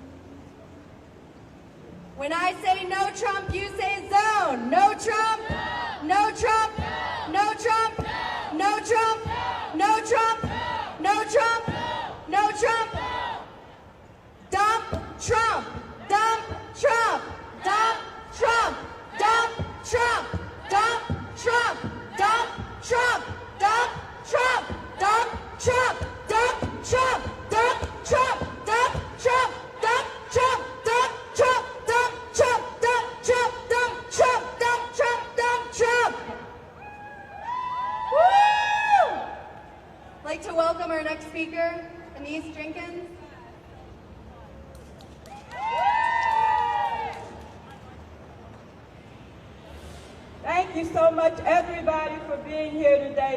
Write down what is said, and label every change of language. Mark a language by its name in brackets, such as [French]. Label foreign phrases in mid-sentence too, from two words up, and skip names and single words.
[English] When I say no Trump, you say zone. No Trump. No Trump! No Trump! No Trump! No Trump! No Trump! No Trump! Dump Trump! Dump Trump! Dump Trump! Dump Trump! Dump Trump! Dump Trump! Dump Trump! Dump Trump! Dump Trump! Dump Trump! Dump Trump! Dump Trump! Dump Trump! Dump Trump! Dump Trump! Dump Trump! Dump Trump! Dump Trump! Woo! I'd like to welcome our next speaker, Anise Jenkins. Thank you so much, everybody, for being here today.